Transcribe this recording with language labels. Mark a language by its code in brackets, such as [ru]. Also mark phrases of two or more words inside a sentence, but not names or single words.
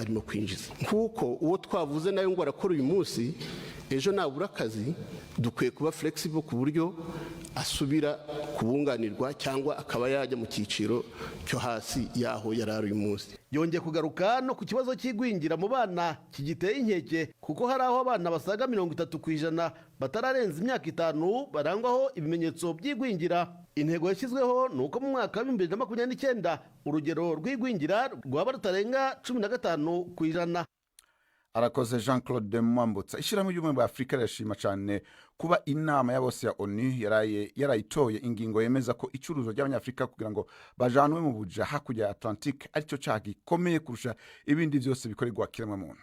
[rw] Nkuko uwo twavuze nayo ngo arakora uyu munsi ejo nabura akazi dukwiye kuba flexible ku buryo asubira kubunganirwa cyangwa akaba yajya mu cyiciro cyo hasi yaho yari ari uyu munsi. Yongeye kugaruka no ku kibazo cy'igwingira mu bana kigiteye inkeke kuko hari aho abana basaga 30% batararenza imyaka 5 barangwaho ibimenyetso by'igwingira. Intego yashyizweho ni uko mu mwaka wa 2029 urugero rw'igwingira rwaba rutarenga 15%. [rn] Arakoze Jean Claude Mwambutsa. Ishyirahamwe ry'ubumwe bwa Afurika rirashima cyane kuba inama ya bose ya ONU yarayitoye ingingo yemeza ko icuruzo ry'abanyafrika kugira ngo bajanwe mu buja hakurya ya Atlantique aricyo cyaha gikomeye kurusha ibindi byose bikorerwa kiremwa muntu.